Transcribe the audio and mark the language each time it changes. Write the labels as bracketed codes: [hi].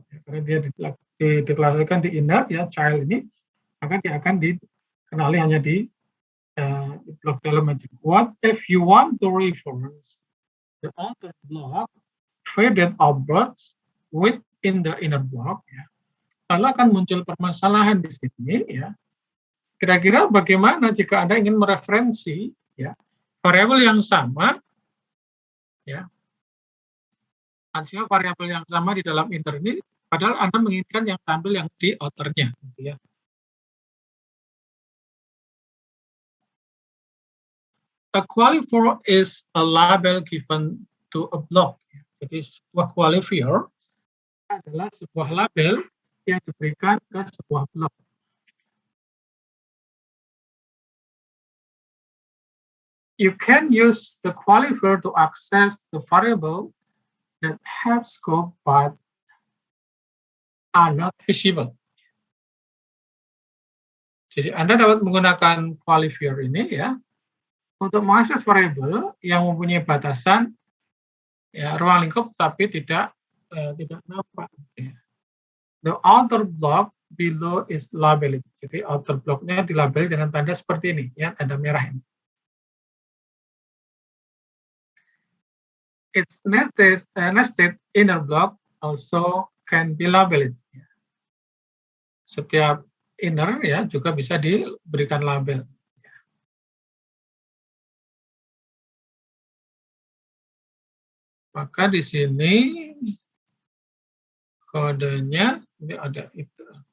[id] Ya, karena dia dideklarasikan di inner ya child ini, maka dia akan dikenali hanya di blok dalam aja. [en] What if you want to reference the outer block date of birth within the inner block? [id] Ya. Lalu akan muncul permasalahan di sini ya. Kira-kira bagaimana jika Anda ingin mereferensi ya variabel yang sama ya, artinya variabel yang sama di dalam inner ini, padahal Anda menginginkan yang tampil yang di outernya, gitu ya. [en] A qualifier is a label given to a block. [id] Jadi sebuah qualifier adalah sebuah label yang diberikan ke sebuah blok. [en] You can use the qualifier to access the variable that have scope but are not visible. [id] Jadi Anda dapat menggunakan qualifier ini ya untuk mengakses variabel yang mempunyai batasan ya ruang lingkup tapi tidak nampak. Ya. [en] The outer block below is labeled. [id] Jadi outer blocknya dilabel dengan tanda seperti ini ya, tanda merah ini. [en] Its nested inner block also can be labeled. [id] Setiap inner ya juga bisa diberikan label. Maka di sini kodenya ini ada itu.